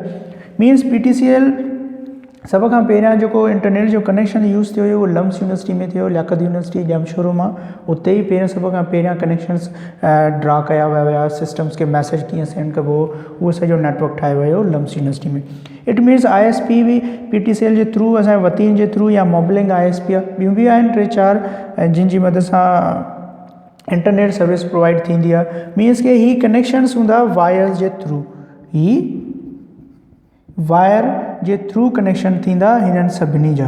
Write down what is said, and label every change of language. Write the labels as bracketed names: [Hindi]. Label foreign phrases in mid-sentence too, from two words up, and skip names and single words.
[Sindhi] मीन्स PTCL सभ खां पहिरियां जेको इंटरनेट जो कनेक्शन यूज़ थियो हुयो उहो लम्स यूनिवर्सिटी में थियो, लियाकत यूनिवर्सिटी जमशोरो मां। उते ई पहिरियों सभ खां पहिरियां कनेक्शन्स ड्रा कया विया हुया, सिस्टम्स खे मैसेज कीअं सेंड कबो, उहो सॼो नेटवर्क ठाहियो वियो लम्स यूनिवर्सिटी में। [English] It means ISP [Sindhi] बि PTCL जे थ्रू, असांजे वतीन जे थ्रू या मोबलिंक ISP आहे। ॿियूं बि आहिनि 3-4 जिन जी मदद सां [English] internet service provide [Sindhi] थींदी आहे। मीन्स के ही कनेक्शन्स हूंदा वायर्स जे थ्रू, ही वायर जे थ्रू कनेक्शन थींदा हिननि सभिनी जा।